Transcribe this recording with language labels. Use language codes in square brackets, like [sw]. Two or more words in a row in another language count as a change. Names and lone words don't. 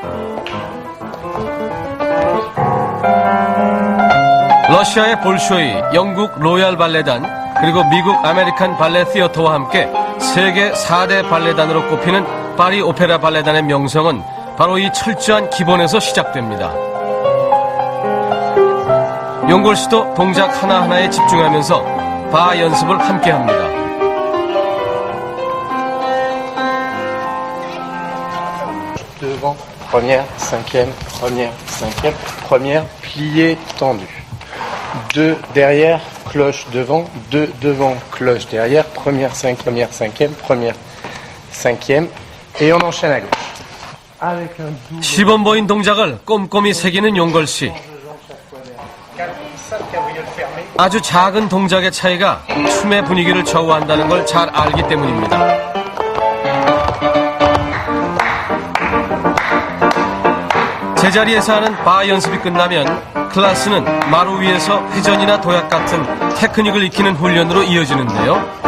[ko] 러시아의 볼쇼이, 영국 로얄 발레단, 그리고 미국 아메리칸 발레 티어터와 함께 세계 4대 발레단으로 꼽히는 파리 오페라 발레단의 명성은 바로 이 철저한 기본에서 시작됩니다. 용골 씨도 동작 하나하나에 집중하면서 바 연습을 함께 합니다. [fr] Devant, première, cinquième, première, plié, tendu. 2 derrière, cloche devant, 2 devant, cloche derrière, première, cinquième, première, cinquième, et on enchaîne à gauche. Avec un double. [ko] 시범보인 동작을 꼼꼼히 새기는 용걸 씨. 아주 작은 동작의 차이가 춤의 분위기를 좌우한다는 걸 잘 알기 때문입니다. 제자리에서 하는 바 연습이 끝나면 클래스는 마루 위에서 회전이나 도약 같은 테크닉을 익히는 훈련으로 이어지는데요.